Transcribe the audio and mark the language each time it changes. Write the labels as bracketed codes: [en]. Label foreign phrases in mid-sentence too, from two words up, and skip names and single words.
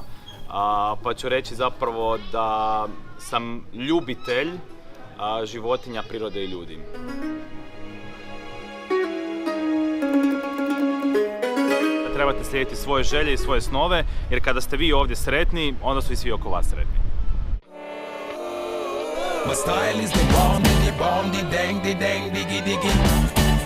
[hr] Pa ću reći zapravo da sam ljubitelj životinja, prirode i ljudi. Trebate slijediti svoje želje i svoje snove, jer kada ste vi ovdje sretni, onda su i svi oko vas sretni. [en] My style is the bomb, the dang, diggy diggy.